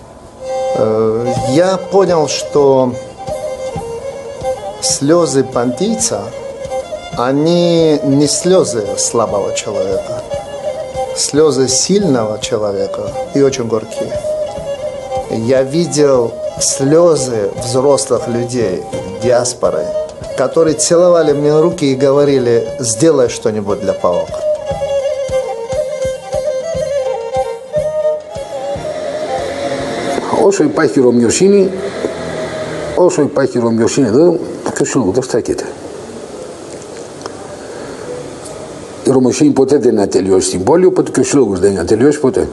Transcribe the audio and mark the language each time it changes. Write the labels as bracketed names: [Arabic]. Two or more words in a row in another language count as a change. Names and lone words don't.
[Russian] Я понял, что слезы понтийца, они не слезы слабого человека, слезы сильного человека и очень горькие. Я видел слезы взрослых людей, диаспоры, которые целовали мне руки и говорили: сделай что-нибудь для ПАОК. [Greek] Όσο υπάρχει ρωμιοσύνη εδώ, ποιο σύλλογο δεν στέκεται. Η ρωμιοσύνη ποτέ δεν είναι ατελειώσει στην πόλη, οπότε και ο σύλλογος δεν είναι ατελειώσει ποτέ.